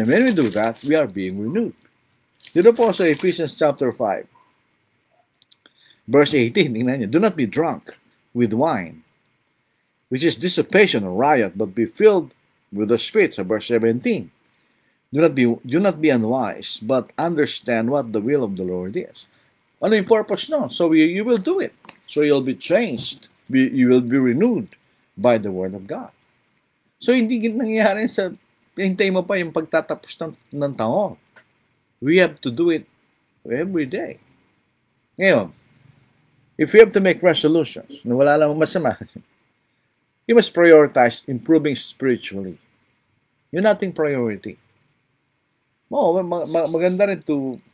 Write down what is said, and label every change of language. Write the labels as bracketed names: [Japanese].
[English] And when we do that, we are being renewed. [Filipino] Dito po sa [English] Ephesians chapter 5, verse 18, [Filipino] tingnan niyo, [English] do not be drunk with wine, which is dissipation or riot, but be filled with the Spirit. Sa verse 17, do not be unwise, but understand what the will of the Lord is. [Filipino] Ano yung purpose no? [English] So you will do it. So you'll be changed. You will be renewed by the Word of God. [Filipino] So hindi nangyayari sa hintay mo pa yung pagtatapos ng taon. [English] We have to do it every day. Ngayon, if you have to make resolutions, [Filipino] na wala lang masama, [English] you must prioritize improving spiritually. [Filipino] Yun nating priority. Maganda rin to